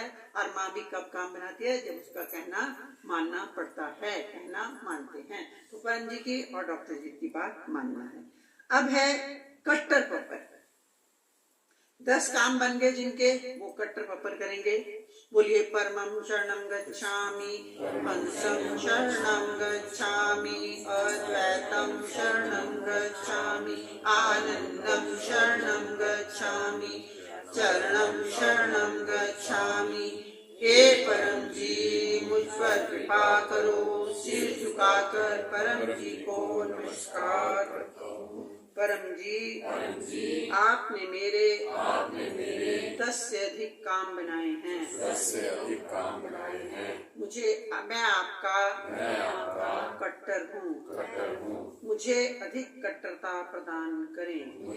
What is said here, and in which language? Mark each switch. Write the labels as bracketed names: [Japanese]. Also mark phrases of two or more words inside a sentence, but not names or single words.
[Hindi] और माँ भी कब काम बनाती है, जब उसका कहना मानना पड़ता है, कहना मानते हैं। तो परम जी की और डॉक्टर जी की बात मानना है। अब है कट्टर पप्पर। 10 काम बन गए जिनके, वो कट्टर पप्पर करेंगे। [Sanskrit] बोलिए परमं शरणं गच्छामि, हंसं शरणं गच्छामि, अद्वैतं शरणं गच्छामि, आनंदं शरणं गच्छामि, चरणं शरणं गच्छामि। [Hindi] हे परम जी मुझ पर कृपा करो, सिर झुकाकर परम जी को नमस्कार करता हूँ। परम जी आपने मेरे 10 से अधिक काम बनाए हैं, मैं आपका कट्टर हूँ, मुझे अधिक कट्टरता प्रदान करें।